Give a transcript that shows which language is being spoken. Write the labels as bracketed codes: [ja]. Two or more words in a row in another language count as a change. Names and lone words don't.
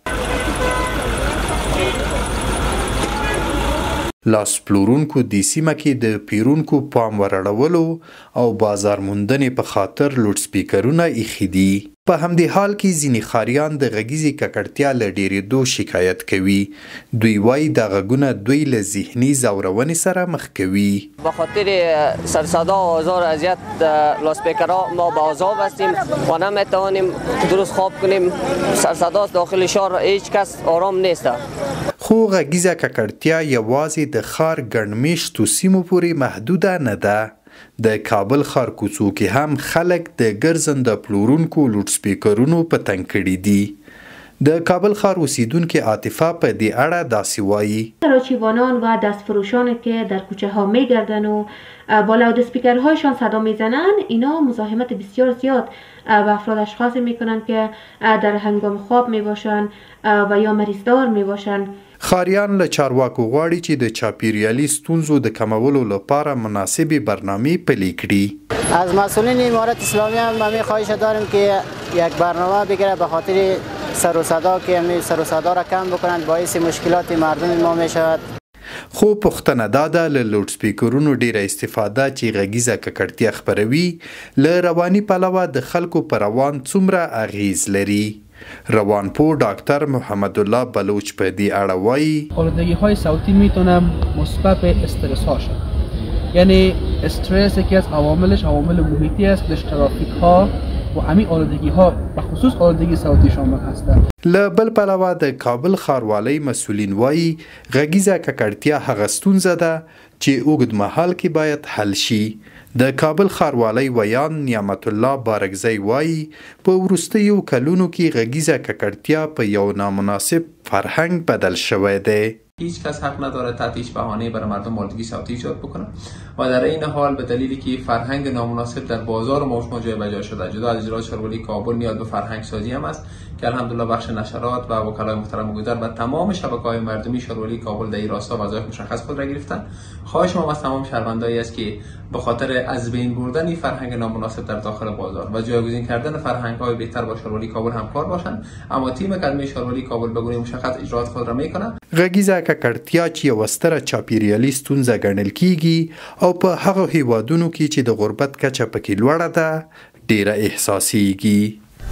[ps] لاس پلورونکو دې سیمه کې د پیرونکو پام ورړولو او بازار موندنې په خاطر لوډ سپیکرونه ایښي دي. په همدې حال کې ځینې ښاریان د غږیزې ککړتیا له ډیرېدو شکایت کوي. دوی وایي دا غږونه دوی له ذهني ځورونې سره مخ کوي. [fa] به خاطر سرصدا و آزار اذیت لاسپیکرها ما به عذاب هستیم و نمیتوانیم درست خواب کنیم. سرصدا داخل شهر هیچ کس آرام نیست. [ps] خو غږیزه ککړتیا یوازې د ښار ګڼمېشتو سیمو پورې محدوده نه ده. د کابل ښار کوڅو کې هم خلک د ګرځنده پلورونکو لوډ سپیکرونو په تنګ کړي دي. د کابل ښار اوسیدونکې عاطفه په دې اړه داسې وایي: [fa] کراچیوانان و دستفروشانی که در کوچه ها میگردن و با لاود اسپیکرهایشان صدا میزنن، اینا مزاحمت بسیار زیاد و افراد اشخاصی میکنن که در هنگام خواب میباشن و یا مریضدار میباشن. [ps] ښاریان له چارواکو غواړي چې د چاپیریالي ستونزو د کمولو لپاره مناسبې برنامې پلي کړي. [fa] از مسئولین امارت اسلامی هم ما خواهش داریم که یک برنامه بگیره به خاطر سر و صدا که سر و صدا را کم بکنند، باعث مشکلات مردم ما می شود. [ps] خو پوښتنه دا ده له لوډ سپیکرونو ډیره استفاده چې غږیزه ککړتیا خپروي له رواني پلوه د خلکو په روان څومره اغیز لري. روانپوه ډاکتر محمد الله بلوچ په دې اړه وایي: [fa] آلودگی های صوتی میتونه مسبب استرس ها شد. یعنی استرس یکی از عواملش عوامل محیطی است، در ترافیک ها و همین آلودگی ها به خصوص آلودگی صوتی شامل هستند. [ps] له بل پلوه د کابل ښاروالۍ مسؤلین وایي غږیزه ککړتیا هغه ستونزه ده چې اوږد مهال کې باید حل شي. د کابل ښاروالۍ ویان نعمت الله بارکزی وایي په وروستیو کلونو کې غږیزه ککړتیا په یو نامناسب فرهنګ بدل شوی دی. [fa] هیچ کس حق نداره تحت هیچ بهانه‌ای برای مردم آلودگی صوتی ایجاد بکنه و در این حال به دلیلی که فرهنگ نامناسب در بازار ما جای به جای شده، جدا از اجرای شهرولی کابل نیاز به فرهنگ سازی هم است که الحمدلله بخش نشرات و وکلای محترم گذر و تمام شبکه‌های مردمی شهرولی کابل در این راستا وظایف مشخص خود را گرفتن. خواهش ما از تمام شهروندانی است که به خاطر از بین بردن این فرهنگ نامناسب در داخل بازار و جایگزین کردن فرهنگ‌های بهتر با شهرولی کابل همکار باشند، اما تیم قدمی شهرولی کابل به گونه مشخص اجرات خود را می‌کند. [ps] غږیزه ککړتیا چې یوه ستره چاپیریالي ستونزه ګڼل کیږي او په هغو هیوادونو کې چې د غربت کچه پکې لوړه ده ډیره احساسیږي.